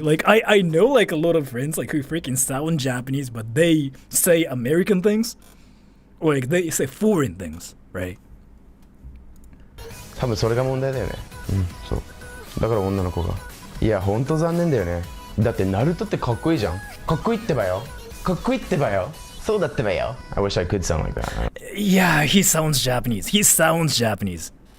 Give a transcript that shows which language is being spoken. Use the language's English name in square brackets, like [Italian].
[English] Like I know like a lot of friends like who freaking sound Japanese, but they say American things, or like they say foreign things, right? [Japanese] 多分それが問題だよね。そう。だから女の子が。いや、ほんと残念だよね。だってナルトってかっこいいじゃん。かっこいいってばよ。かっこいいってばよ。そうだってばよ。 [English] I wish I could sound like that. Yeah, he sounds Japanese. He sounds Japanese.